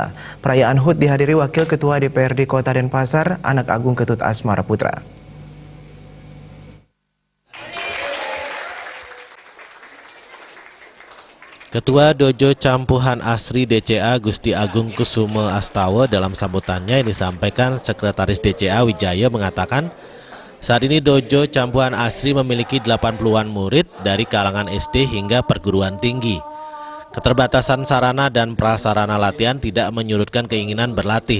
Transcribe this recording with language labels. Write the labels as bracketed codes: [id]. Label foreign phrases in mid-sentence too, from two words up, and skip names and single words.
[id] Perayaan HUT dihadiri Wakil Ketua DPRD Kota Denpasar, Anak Agung Ketut Asmara Putra. Ketua Dojo Campuhan Asri DCA Gusti Agung Kusumo Astawa dalam sambutannya yang disampaikan Sekretaris DCA Wijaya mengatakan, saat ini Dojo Campuhan Asri memiliki 80-an murid dari kalangan SD hingga perguruan tinggi. Keterbatasan sarana dan prasarana latihan tidak menyurutkan keinginan berlatih.